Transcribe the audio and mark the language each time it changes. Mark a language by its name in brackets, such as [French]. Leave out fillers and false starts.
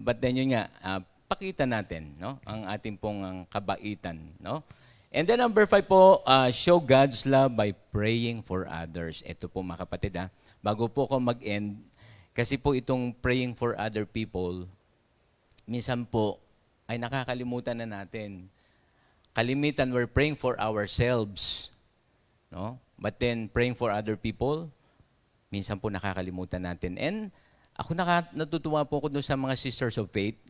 [Filipino] But then yun nga, pakita natin ang ating pong kabaitan. No? [English] And then number 5 po, show God's love by praying for others. [Filipino] Ito po mga kapatid. Bago po ako mag-end, kasi po itong [English] praying for other people, [Filipino] minsan po ay nakakalimutan na natin. [English] Kalimitan, we're praying for ourselves. No? But then, praying for other people, [Filipino] minsan po nakakalimutan natin. And ako natutuwa po ako doon sa mga sisters of faith.